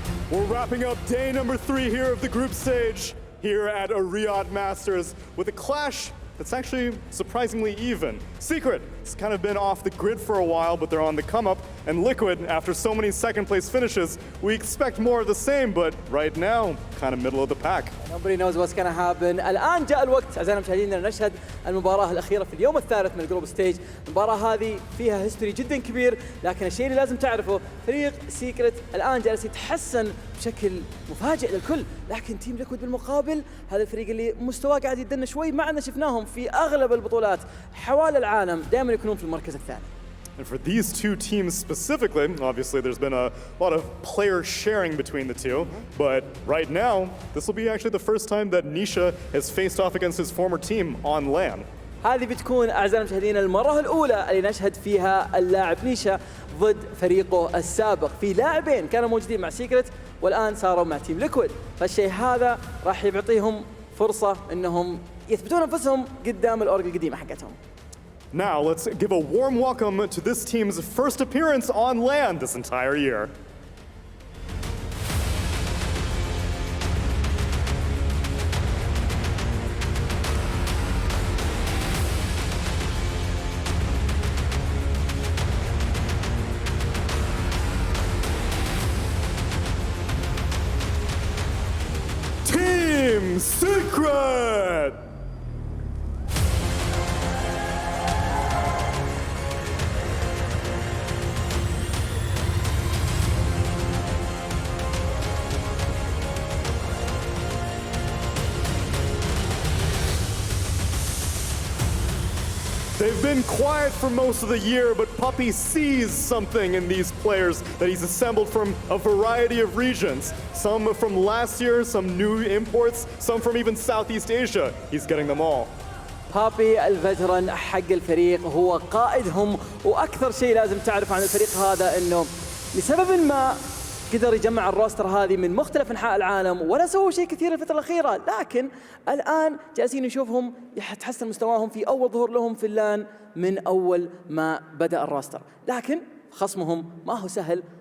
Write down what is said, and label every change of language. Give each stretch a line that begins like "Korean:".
English: We're wrapping up day number 3 here of the group stage here at a Riyadh Masters with a clash that's actually surprisingly even. Secret, it's kind of been off the grid for a while, but they're on the come up. And Liquid, after so many second place finishes, we expect more of the same, but right now, kind of middle of the pack. Nobody knows what's going to happen.
Arabic: الآن جاء الوقت أعزائنا المشاهدين أن نشهد المباراة الأخيرة في اليوم الثالث من الجروب ستيج. المباراة هذه فيها هيستوري جدا كبير، لكن الشيء اللي لازم تعرفه فريق سيكرت الآن جالس يتحسن بشكل مفاجئ للكل، لكن تيم ليكويد بالمقابل هذا الفريق اللي مستواه قاعد يدنا شوي، معنا شفناهم في أغلب البطولات حوالي العالم دائما يكونون في المركز الثاني.
English: And for these two teams specifically, obviously there's been a lot of player sharing between the two, but right now, this will be actually the first time that Nisha has faced off against his former team on LAN.
Arabic: هذه بتكون أعزائنا المشاهدين المرة الأولى اللي نشهد فيها اللاعب نيشا ضد فريقه السابق. في لاعبين كانوا موجودين مع سيكرت والآن صاروا مع تيم ليكويد، فالشيء هذا راح يعطيهم فرصة إنهم يثبتون أنفسهم قدام الأورج القديمة حقتهم.
English: Now, let's give a warm welcome to this team's first appearance on LAN this entire year. Team Secret! They've been quiet for most of the year, but Puppy sees something in these players that he's assembled from a variety of regions. Some from last year, some new imports, some from even Southeast Asia. He's getting them all.
Arabic: بابي الفترن حق الفريق هو قائدهم، وأكثر شيء لازم تعرف عن الفريق هذا إنه لسبب ما قدر يجمع الروستر هذه من مختلف أنحاء العالم، ولا سووا شيء كثير الفترة الأخيرة، لكن الآن جالسين نشوفهم يتحسن مستواهم في أول ظهور لهم في اللان من أول ما بدأ الروستر، لكن خصمهم ما هو سهل.